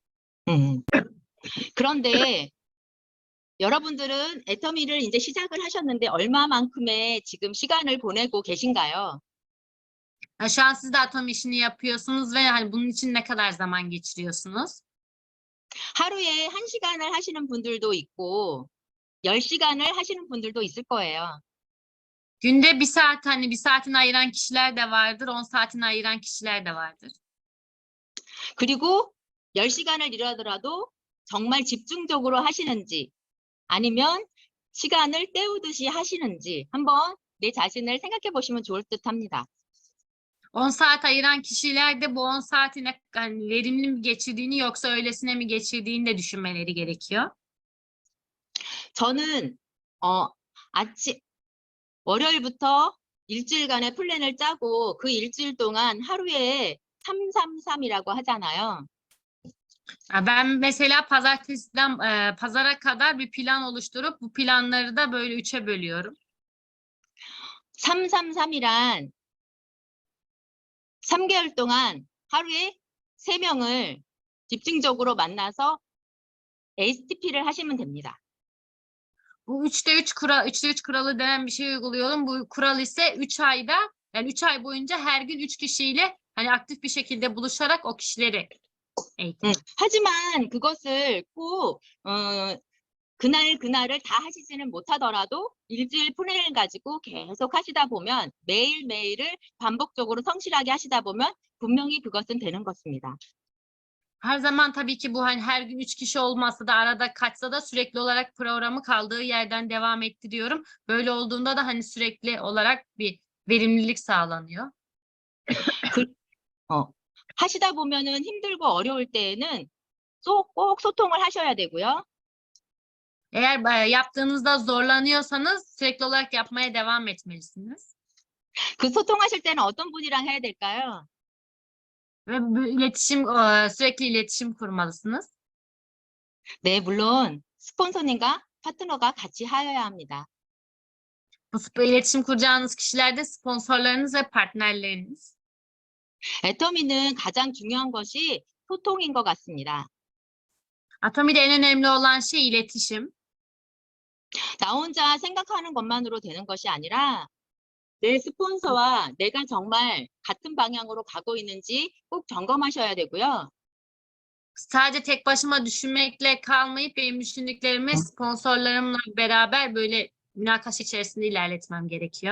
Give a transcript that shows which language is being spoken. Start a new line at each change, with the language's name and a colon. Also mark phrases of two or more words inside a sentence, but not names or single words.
Korean: 그런데 여러분들은 애터미를 이제 시작을 하셨는데 얼마만큼의 지금 시간을 보내고 계신가요?
Turkish: Ha, şu an siz de atom işini yapıyorsunuz ve hani bunun için ne kadar zaman geçiriyorsunuz?
Korean: 하루에 1시간을 하시는 분들도 있고 10시간을 하시는 분들도 있을 거예요.
Turkish: Günde bir saat hani bir saatini ayıran kişiler de vardır, 10 saatini ayıran kişiler de vardır.
Korean: 그리고 10시간을 일하더라도 정말 집중적으로 하시는지 아니면 시간을 때우듯이 하시는지 한번 내 자신을 생각해 보시면 좋을 듯 합니다.
Turkish: 10 saat ayıran kişiler de bu 10 saati hani verimli mi geçirdiğini yoksa öylesine mi geçirdiğini de düşünmeleri gerekiyor.
Korean: 저는 아침 월요일부터 일주일간의 플랜을 짜고 그 일주일 동안 하루에 333이라고 하잖아요.
Turkish: Ben mesela pazartesiden pazara kadar bir plan oluşturup bu planları da böyle 3'e bölüyorum.
Korean: 333이란 3개월 동안 하루에 3명을 집중적으로 만나서 STP를 하시면 됩니다.
Turkish: Bu 3'te 3 kuralı denen bir şey uyguluyorum. Bu kural ise 3 ayda yani 3 ay boyunca her gün 3 kişiyle hani aktif bir şekilde buluşarak o kişileri eğitmek.
Korean: 하지만 그것을 꼭 그날을 다 하시지는 못하더라도 일주일 플랜을 가지고 계속 하시다 보면 매일매일을 반복적으로 성실하게 하시다 보면 분명히 그것은 되는 것입니다.
Turkish: Her zaman tabii ki bu hani her gün 3 kişi olmasa da arada kaçsa da sürekli olarak programı kaldığı yerden devam ettiriyorum. Böyle olduğunda da hani sürekli olarak bir verimlilik sağlanıyor.
Korean: 하시다 보면은 힘들고 어려울 때에는 꼭 소통을 하셔야 되고요.
Turkish: Eğer yaptığınızda zorlanıyorsanız sürekli olarak yapmaya devam etmelisiniz.
Korean: 그 소통하실 때는 어떤 분이랑 해야 될까요?
Turkish: Ve bu sürekli iletişim kurmalısınız.
Korean: 네, 물론 스폰서님과 파트너가 같이 하여야 합니다.
Turkish: Bu iletişim kuracağınız kişiler de sponsorlarınız ve partnerleriniz.
Korean: 애터미는 가장 중요한 것이 소통인 것 같습니다.
Turkish: Atomi'de en önemli olan şey iletişim.
Korean: 나 혼자 생각하는 것만으로 되는 것이 아니라 내 스폰서와 내가 정말 같은 방향으로 가고 있는지 꼭 점검하셔야 되고요.
Turkish: Sadece tek başıma düşünmekle kalmayıp benim düşündüklerimi sponsorlarımla beraber böyle münakaşa içerisinde ilerletmem gerekiyor.